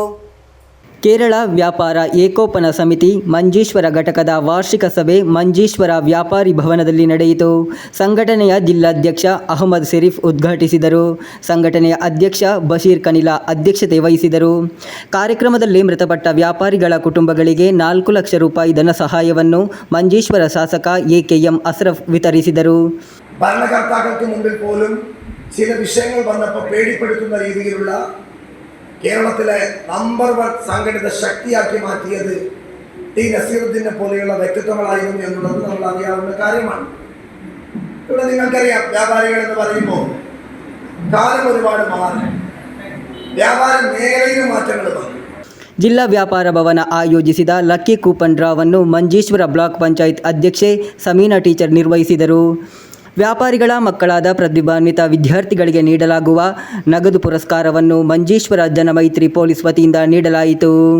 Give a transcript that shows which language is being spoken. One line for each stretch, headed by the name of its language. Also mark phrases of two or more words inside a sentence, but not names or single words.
Kannada: ಕೇರಳ ವ್ಯಾಪಾರ ಏಕೋಪನ ಸಮಿತಿ ಮಂಜೇಶ್ವರ ಘಟಕದ ವಾರ್ಷಿಕ ಸಭೆ ಮಂಜೇಶ್ವರ ವ್ಯಾಪಾರಿ ಭವನದಲ್ಲಿ ನಡೆಯಿತು. ಸಂಘಟನೆಯ ಜಿಲ್ಲಾಧ್ಯಕ್ಷ ಅಹಮದ್ ಶರೀಫ್ ಉದ್ಘಾಟಿಸಿದರು. ಸಂಘಟನೆಯ ಅಧ್ಯಕ್ಷ ಬಶೀರ್ ಕನಿಲಾ ಅಧ್ಯಕ್ಷತೆ ವಹಿಸಿದರು. ಕಾರ್ಯಕ್ರಮದಲ್ಲಿ ಮೃತಪಟ್ಟ ವ್ಯಾಪಾರಿಗಳ ಕುಟುಂಬಗಳಿಗೆ 4 ಲಕ್ಷ ರೂಪಾಯಿ ಧನ സഹായವನ್ನು ಮಂಜೇಶ್ವರ ಶಾಸಕ ಎಕೆಎಂ ಅಶ್ರಫ್ വിതರಿಸಿದರು.
Malayalam: ഭരണകർത്താക്കൾക്ക് മുമ്പിൽ പോലും ചില വിഷയങ്ങൾ വന്നപ്പോൾ പേടിപ്പെടുത്തുന്ന രീതിയിലുള്ള കേരളത്തിലെ നമ്പർ 1 സംഘടിത ശക്തിയാക്കി മാറ്റിയത് ടി നസീറുദ്ദീനെ പോലെയുള്ള വ്യക്തിത്വങ്ങളായിരുന്നു എന്നുള്ളത് നമ്മൾ അറിയാവുന്ന കാര്യമാണ്. ഇവിടെ നിങ്ങൾക്കറിയാം, വ്യാപാരികൾ എന്ന് പറയുമ്പോൾ കാലം ഒരുപാട് മാറി, വ്യാപാര മേഖലയിൽ മാറ്റങ്ങൾ വന്നു.
Kannada: ಜಿಲ್ಲಾ ವ್ಯಾಪಾರ ಭವನ ಆಯೋಜಿಸಿದ ಲಕ್ಕಿ ಕೂಪನ್ ಡ್ರಾವನ್ನು ಮಂಜೇಶ್ವರ ಬ್ಲಾಕ್ ಪಂಚಾಯತ್ ಅಧ್ಯಕ್ಷೆ ಸಮೀನಾ ಟೀಚರ್ ನಿರ್ವಹಿಸಿದರು. ವ್ಯಾಪಾರಿಗಳ ಮಕ್ಕಳಾದ ಪ್ರತಿಭಾನ್ವಿತ ವಿದ್ಯಾರ್ಥಿಗಳಿಗೆ ನೀಡಲಾಗುವ ನಗದು ಪುರಸ್ಕಾರವನ್ನು ಮಂಜೇಶ್ವರ ಜನಮೈತ್ರಿ ಪೊಲೀಸ್ ವತಿಯಿಂದ ನೀಡಲಾಯಿತು.